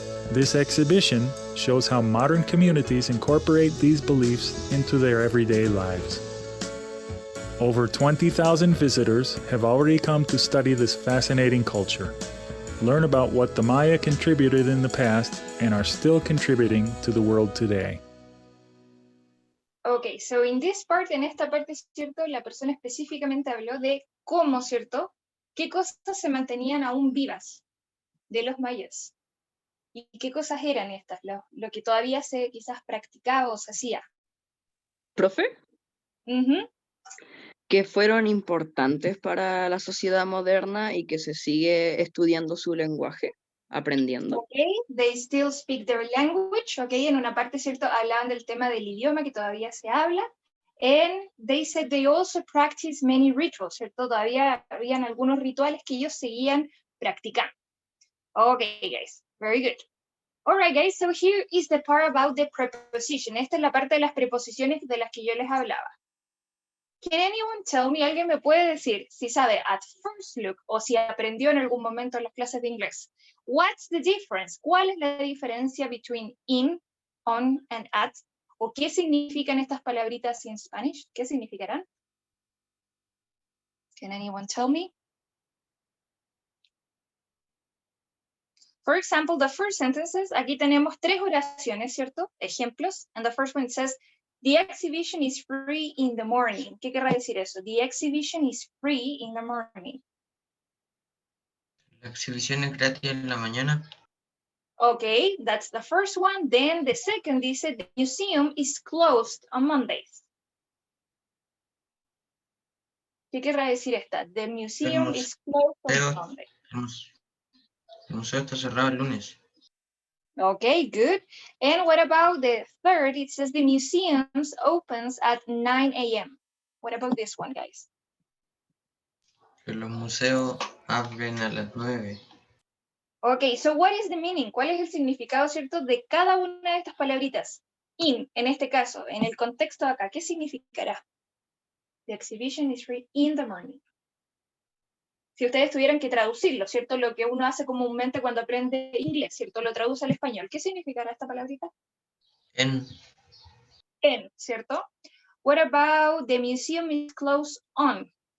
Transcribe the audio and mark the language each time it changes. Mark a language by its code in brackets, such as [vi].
[en] This exhibition shows how modern communities incorporate these beliefs into their everyday lives. Over 20,000 visitors have already come to study this fascinating culture, learn about what the Maya contributed in the past and are still contributing to the world today. Ok, so in this part, [es] en esta parte, ¿cierto? La persona específicamente habló de cómo, ¿cierto? ¿Qué cosas se mantenían aún vivas de los mayas? ¿Y qué cosas eran estas? Lo que todavía se quizás practicaba o se hacía. ¿Profe? Ujú. Que fueron importantes para la sociedad moderna y que se sigue estudiando su lenguaje, aprendiendo. [en] Ok, they still speak their language, ok, [es] en una parte, ¿cierto? Hablaban del tema del idioma que todavía se habla, [en] and they said they also practice many rituals, [es] ¿cierto? Todavía habían algunos rituales que ellos seguían practicando. [en] Ok, guys, very good. All right, guys, so here is the part about the preposition. [es] Esta es la parte de las preposiciones de las que yo les hablaba. [en] Can anyone tell me, [es] alguien me puede decir si sabe [en] at first look [es] o si aprendió en algún momento en las clases de inglés? [en] What's the difference? [es] ¿Cuál es la diferencia [en] between in, on, and at? [es] ¿O qué significan estas palabritas en Spanish? ¿Qué significarán? [en] Can anyone tell me? For example, the first sentences, [es] aquí tenemos tres oraciones, ¿cierto? Ejemplos. [en] And the first one says, the exhibition is free in the morning. [es] ¿Qué querrá decir eso? [en] The exhibition is free in the morning. [es] La exhibición es gratis en la mañana. [en] Okay, that's the first one. Then the second dice, the museum is closed on Mondays. [es] ¿Qué querrá decir esta? [en] The museum is closed on Monday. [es] El museo está cerrado el lunes. [en] Okay, good. And what about the third? It says the museum opens at 9 a.m. What about this one, guys? [es] Que los museos abren a las 9. [en] Okay, so what is the meaning? [es] ¿Cuál es el significado, cierto, de cada una de estas palabritas? In, en este caso, en el contexto de acá, ¿qué significará? [en] The exhibition is free in the morning. [es] Si ustedes tuvieran que traducirlo, ¿cierto? Lo que uno hace comúnmente cuando aprende inglés, ¿cierto? Lo traduce al español. ¿Qué significará esta palabrita? En ¿Cierto? [en] What about the museum is closed on?